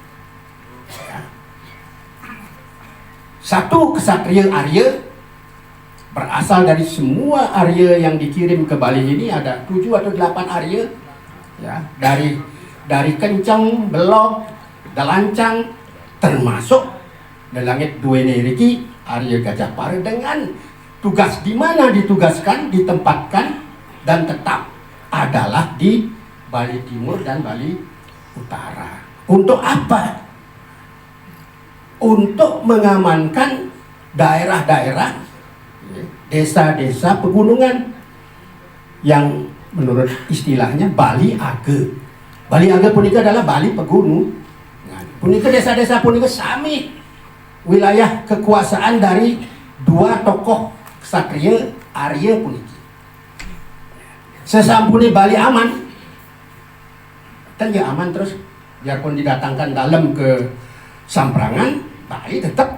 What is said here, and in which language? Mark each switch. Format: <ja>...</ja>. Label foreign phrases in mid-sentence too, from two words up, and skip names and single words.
<id>Satu kesatria Arya, berasal dari semua Arya yang dikirim ke Bali ini, ada 7 atau 8 Arya, ya, dari Kencang, Belok, Dalancang, termasuk Delangit Duene Riki, Arya Gajah Para, dengan tugas di mana ditugaskan, ditempatkan, dan tetap adalah di Bali Timur dan Bali Utara. Untuk apa? Untuk mengamankan daerah-daerah, desa-desa pegunungan yang menurut istilahnya Bali Age. Bali Age punika adalah Bali pegunung. Nah, punika desa-desa</id> <ban>punika sami</ban> <id>wilayah kekuasaan dari dua tokoh ksatria Arya puniki. Sesampuni Bali aman, kan ya aman terus, biarpun didatangkan dalam ke Samprangan, Bali tetap</id>